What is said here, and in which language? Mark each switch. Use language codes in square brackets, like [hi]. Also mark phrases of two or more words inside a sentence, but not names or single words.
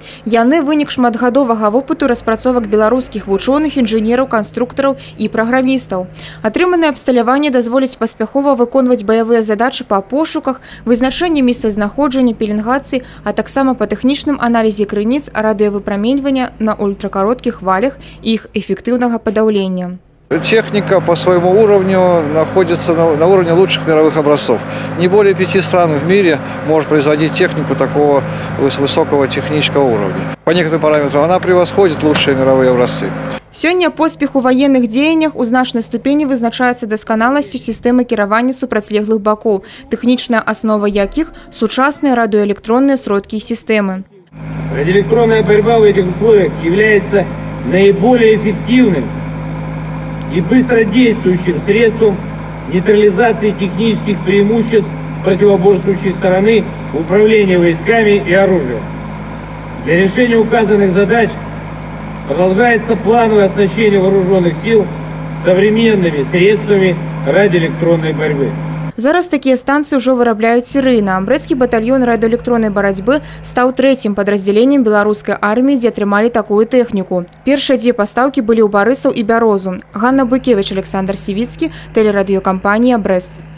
[be] Яны вынік шматгадовага вопыту распрацовак беларускіх вучоных, інжынераў, канструктараў і праграмістаў. Атрыманае абсталяванне дазволіць паспяхова выконваць баявыя задачы па пошуках, вызначэнні месцазнаходжання, пеленгацыі, а таксама па тэхнічным аналізе крыніц радыёвыпраменьвання на ультракароткіх хвалях і іх эффектыўнага падаўлення. [ru] Техника по своему уровню находится на уровне лучших мировых образцов. Не более 5 стран в мире может производить технику такого высокого технического уровня. По некоторым параметрам она превосходит лучшие мировые образцы. [be] Сёння поспех у военных дзеяннях у значнай ступені вызначаецца дасканаласцю сістэмы кіравання супрацьлеглых бакоў, тэхнічная аснова якіх – сучасныя радыёэлектронныя сродкі і сістэмы. [ru] Радиоэлектронная борьба в этих условиях является наиболее эффективным и быстродействующим средством нейтрализации технических преимуществ противоборствующей стороны в управлении войсками и оружием. Для решения указанных задач продолжается плановое оснащение вооруженных сил современными средствами радиоэлектронной борьбы. [be] Зараз такія станцыі ўжо вырабляюць серыйна. Брэсцкі батальён радыёэлектроннай барацьбы стаў трэцім падраздзяленнем беларускай арміі, дзе атрымалі такую тэхніку. Першыя дзве пастаўкі былі ў Барысаў і Бярозу. Ганна Буйкевіч, Александр Сівіцкі, тэлерадыёкампанія «Брэст».